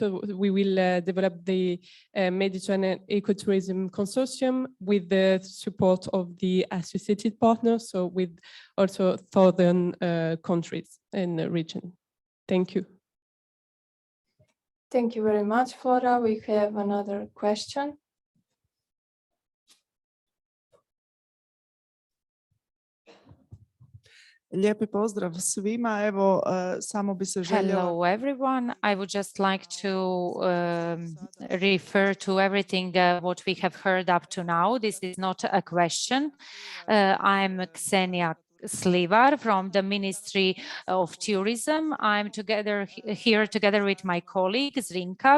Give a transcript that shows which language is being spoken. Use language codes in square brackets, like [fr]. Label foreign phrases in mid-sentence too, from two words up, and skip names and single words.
[en] So we will develop the Mediterranean Ecotourism Consortium with the support of the associated partners, so with also southern countries in the region. Thank you. Thank you very much, Flora. We have another question. [hr] Lijepi pozdrav svima. Evo, samo bi se željela... [en] Hello, everyone. I would just like to refer to everything what we have heard up to now. This is not a question. I'm Ksenia Slivar from the Ministry of Tourism. I'm here together with my colleague Zrinka.